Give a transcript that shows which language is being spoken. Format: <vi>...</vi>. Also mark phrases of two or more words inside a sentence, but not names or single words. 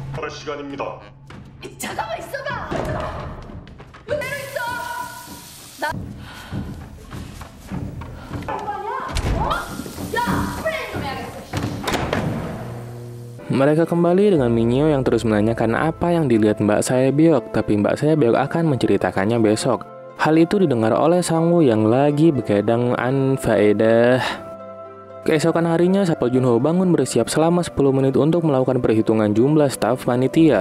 <ko>시간입니다. 잠깐만 있어봐. 그대로 있어. 나. 아니야? 어? 야, 플레이 좀 해야겠어.</ko> <id>Mereka kembali dengan Minyo yang terus menanyakan apa yang dilihat Mbak Saebyok, tapi Mbak Saebyok akan menceritakannya besok. Hal itu didengar oleh Sangwoo yang lagi begadang anfaedah. Keesokan harinya, Satpol Junho bangun bersiap selama 10 menit untuk melakukan perhitungan jumlah staf panitia.</id>